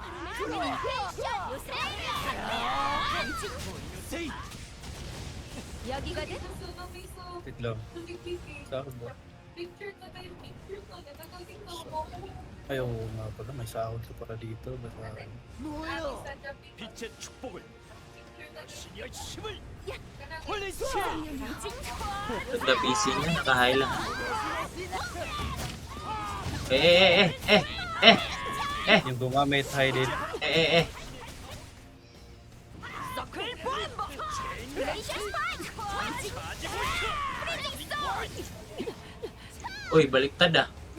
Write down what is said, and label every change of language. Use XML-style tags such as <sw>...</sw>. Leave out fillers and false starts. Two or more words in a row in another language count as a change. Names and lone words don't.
<ko>여기거든.</ko> <tl>Wait lang. Sa akin ba? Ayaw nga pala. May sahod ka para dito. Basta</tl> <ko>빛의 축복을 신의 힘을 보내주시오.</ko> <tl>Ganda PC niya, naka-high lang. Yung gumamit high din. Uy, baliktad ah.</tl>